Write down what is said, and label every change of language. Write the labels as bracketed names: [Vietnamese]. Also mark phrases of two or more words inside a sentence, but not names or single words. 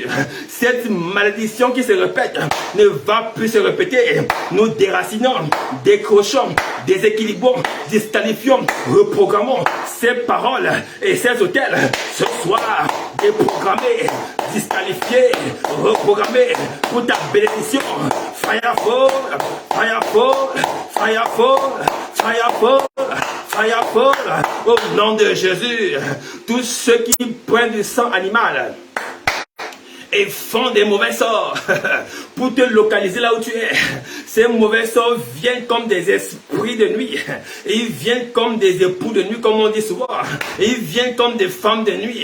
[French] Cette malédiction qui se répète ne va plus se répéter. Nous déracinons, décrochons, déséquilibrons, disqualifions, reprogrammons ces paroles et ces hôtels. Ce soir, déprogrammé, disqualifié, reprogrammé pour ta bénédiction. [English] Fire fall, fire fall, fire fall, fire fall, fire fall. [French] Au nom de Jésus, tous ceux qui prennent du sang animal et font des mauvais sorts pour te localiser là où tu es. Ces mauvais sorts viennent comme des esprits de nuit. Et ils viennent comme des époux de nuit, comme on dit souvent. Et ils viennent comme des femmes de nuit.